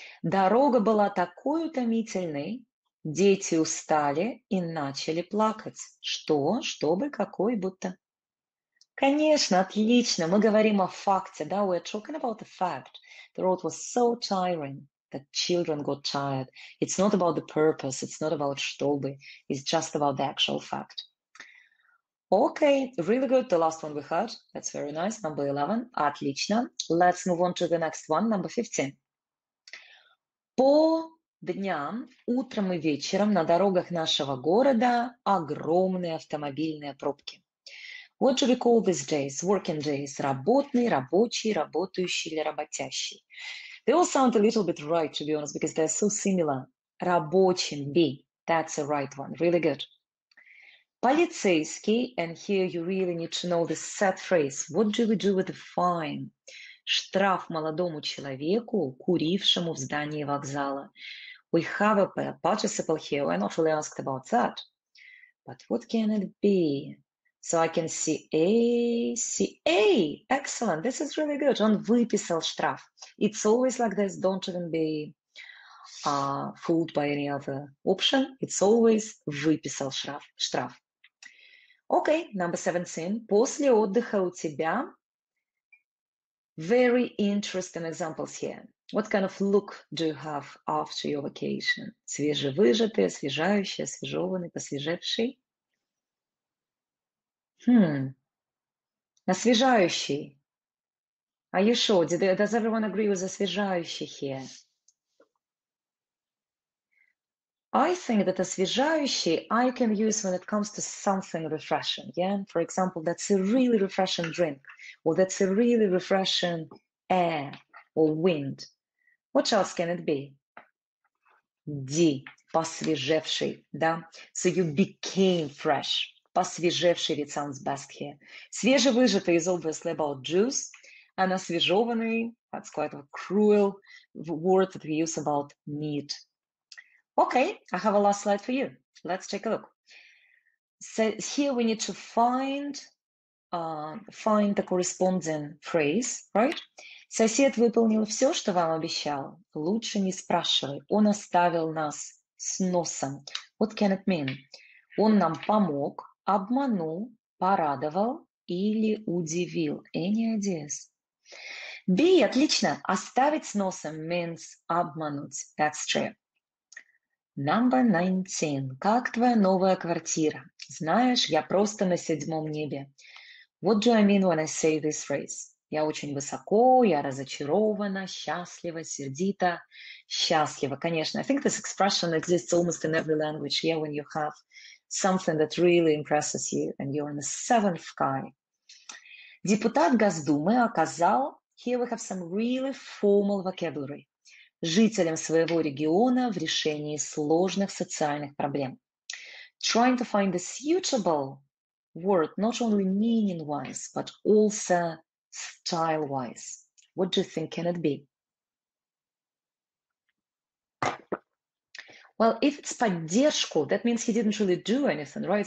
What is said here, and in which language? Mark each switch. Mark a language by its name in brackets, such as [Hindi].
[Russian] Дорога была такой утомительной, дети устали и начали плакать. Что? Чтобы, какой, будто. Конечно, отлично. Мы говорим о факте, да? [English] We're talking about the fact. The road was so tiring that children got tired. It's not about the purpose. It's not about чтобы. It's just about the actual fact. Okay, really good. The last one we had. That's very nice. Number 11. [Russian] Отлично. [English] Let's move on to the next one. Number 15. [Russian] По дням, утром и вечером на дорогах нашего города огромные автомобильные пробки. [English] What do we call these days? Working days. [Russian] Работный, рабочий, работающий или работящий. [English] They all sound a little bit right, to be honest, because they're so similar. Рабочим, B. That's the right one. Really good. Полицейский, and here you really need to know this set phrase. What do we do with the fine? [Russian] Штраф молодому человеку, курившему в здании вокзала. [English] We have a participle here. We're not really asked about that. But what can it be? So I can see A. Excellent. This is really good. [Russian] Он выписал штраф. [English] It's always like this. Don't even be fooled by any other option. It's always [Russian] выписал штраф. [English] Okay, number 17. [Russian] После отдыха у тебя. [English] Very interesting examples here. What kind of look do you have after your vacation? [Russian] Свежевыжатый, освежающий, освежеванный, посвежевший. [English] Освежающий. Are you sure? Does everyone agree with освежающий here? I think that освежающий I can use when it comes to something refreshing. Yeah, for example, that's a really refreshing drink, or that's a really refreshing air or wind. What else can it be? D. [Russian] Посвежевший, да? [English] So you became fresh. Посвежевший, it sounds best here. Свежевыжатый is obviously about juice, and освежеванный, that's quite a cruel word that we use about meat. Okay, I have a last slide for you. Let's take a look. So here we need to find the corresponding phrase, right? [Russian] Сосед выполнил все, что вам обещал. Лучше не спрашивай. Он оставил нас с носом. [English] What can it mean? [Russian] Он нам помог, обманул, порадовал или удивил. [English] Any ideas? [Russian] B, отлично. Оставить с носом [English] means [Russian] обмануть. [English] That's true. Number 19. [Russian] Как твоя новая квартира? Знаешь, я просто на 7-м небе. [English] What do I mean when I say this phrase? [Russian] Я очень высоко, я разочарована, счастлива, сердита. Счастлива, конечно. [English] I think this expression exists almost in every language. Yeah, when you have something that really impresses you and you're in the 7th sky. [Russian] Депутат Госдумы оказал, [English] here we have some really formal vocabulary, [Russian] жителям своего региона в решении сложных социальных проблем. [English] Trying to find a suitable word, not only meaning-wise, but also style-wise. What do you think can it be? Well, if it's поддержку, that means he didn't really do anything, right?